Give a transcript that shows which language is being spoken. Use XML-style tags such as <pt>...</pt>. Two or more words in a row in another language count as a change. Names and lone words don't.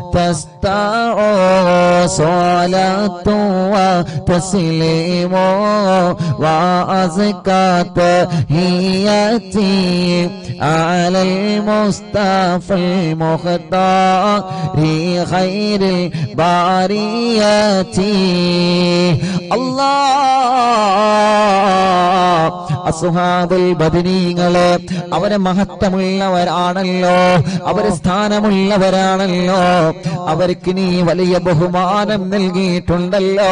<ar>وتستع صلاة وتسليم وأزكى تحياتي على المصطفى المختار خير البريات</ar> <ml>അല്ലാഹ് അസ്ഹാബുൽ ബദരീങ്ങളെ അവരെ മഹത്വമുള്ളവരാണല്ലോ, അവര് സ്ഥാനമുള്ളവരാണല്ലോ, അവർക്ക് നീ വലിയ ബഹുമാനം നൽകിയിട്ടുണ്ടല്ലോ.</ml>